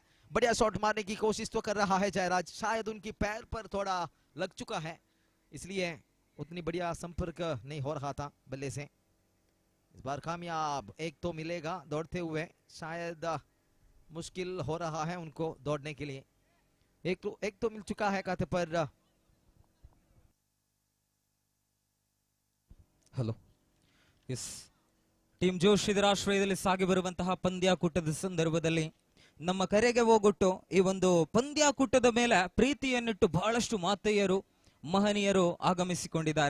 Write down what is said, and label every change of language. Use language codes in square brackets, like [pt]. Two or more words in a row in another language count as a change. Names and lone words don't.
[hi] बढ़िया शॉट मारने की कोशिश तो कर रहा है जयराज, शायद उनकी पैर पर थोड़ा लग चुका है, इसलिए उतनी बढ़िया संपर्क नहीं हो रहा था बल्ले से। इस बार कामयाब एक तो मिलेगा दौड़ते हुए, शायद मुश्किल हो रहा है उनको दौड़ने के लिए। एक तो मिल चुका है खाते पर। [kn] ಹಲೋ ಎಸ್ ಟೀಮ್ ಜೋಶ್ ಇದರ ಆಶ್ರಯದಲ್ಲಿ ಸಾಗಿ ಬರುವಂತಹ ಪಂದ್ಯಾಕೂಟದ ಸಂದರ್ಭದಲ್ಲಿ ನಮ್ಮ ಕರೆಗೆ ಹೋಗೊಟ್ಟು ಈ ಒಂದು ಪಂದ್ಯಾಕೂಟದ ಮೇಲೆ ಪ್ರೀತಿಯನ್ನಿಟ್ಟು ಬಹಳಷ್ಟು ಮಾತೆಯರು ಮಹನೀಯರು ಆಗಮಿಸಿಕೊಂಡಿದ್ದಾರೆ.